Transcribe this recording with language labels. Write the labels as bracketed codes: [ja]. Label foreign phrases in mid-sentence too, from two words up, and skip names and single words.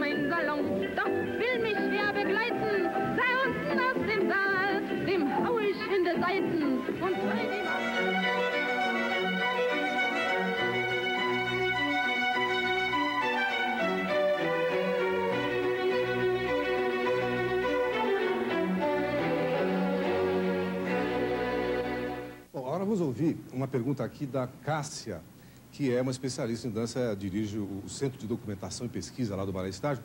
[de] meinem Salon, doch will mich wer begleiten, sei unten aus dem Saal, dem hau ich in die Seiten und dreh die [pt] Bom, agora vamos ouvir uma pergunta aqui da Cássia, que é uma especialista em dança, dirige o Centro de Documentação e Pesquisa lá do Balé Estágio.